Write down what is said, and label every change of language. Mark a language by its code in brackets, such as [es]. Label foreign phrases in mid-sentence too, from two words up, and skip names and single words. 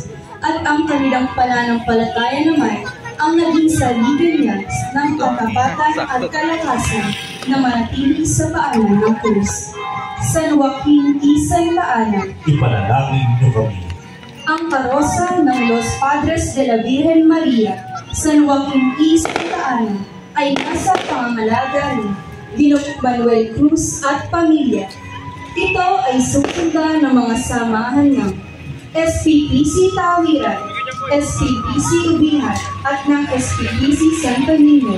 [tl] At ang kanilang pananampalataya naman ang naging salibin niya ng katapatan at kalakasan na manatili sa paanan ng krus. San Joaquin y Santa Ana. Ipanalangin niyo kami. Ang karosa ng Los Padres de la Virgen Maria, San Joaquin y Santa Ana, ay nasa pangangalaga ni Ginoong Manuel Cruz at pamilya. Ito ay susundan ng mga samahan ng SPPC Tawiran, SPPC Ubihan at ng SPPC Santo Niño.